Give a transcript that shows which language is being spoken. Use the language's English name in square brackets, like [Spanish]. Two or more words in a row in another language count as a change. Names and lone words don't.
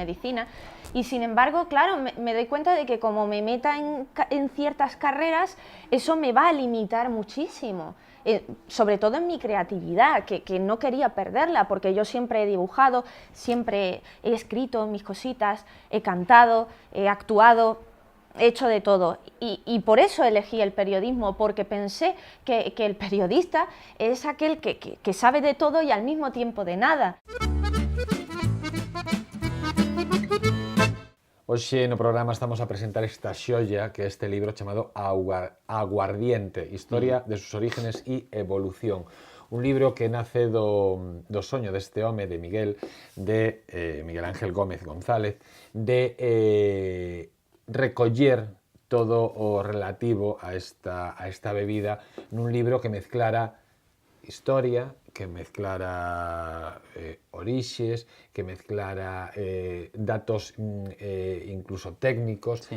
[Spanish] medicina, y sin embargo, claro, me doy cuenta de que como me meta en ciertas carreras, eso me va a limitar muchísimo, sobre todo en mi creatividad, que no quería perderla, porque yo siempre he dibujado, siempre he escrito mis cositas, he cantado, he actuado, he hecho de todo, y por eso elegí el periodismo, porque pensé que el periodista es aquel que sabe de todo y al mismo tiempo de nada. [Galician] Hoxe no programa estamos a presentar esta xoia, que é este libro chamado Aguardiente, Historia de sus orígenes y evolución. Un libro que nace do soño deste home, de Miguel Ángel Gómez González, de recoller todo o relativo a esta bebida nun libro que mezclara historia, que mezclara orixes, que mezclara datos incluso técnicos, sí.